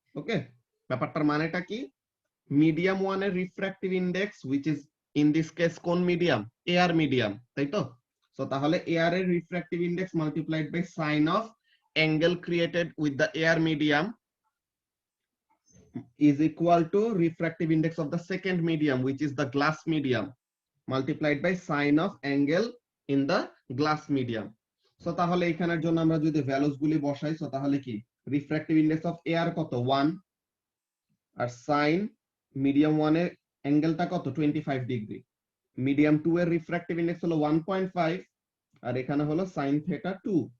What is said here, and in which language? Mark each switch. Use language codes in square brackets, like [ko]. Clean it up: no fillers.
[bn] ওকে, ব্যাপারটার মানেটা কি? মিডিয়াম 1 এর refractive index [en] which is in this case [bn] কোন মিডিয়াম? [en] air medium, [bn] তাই তো? [en] So তাহলে air এর refractive index multiplied by sine of angle created with the air medium is equal to refractive index of the second medium which is the glass medium multiplied by sine of angle in the glass medium. [bn] So তাহলে এখানের জন্য আমরা যদি values গুলি বসাই, so তাহলে কি refractive index of air কত 1, আর সাইন মিডিয়াম 1 এর অ্যাঙ্গেলটা কত 25 ডিগ্রি, মিডিয়াম 2 এর রিফ্র্যাক্টিভ ইন্ডেক্স হলো 1.5, আর এখানে হলো সাইন থিটা 2।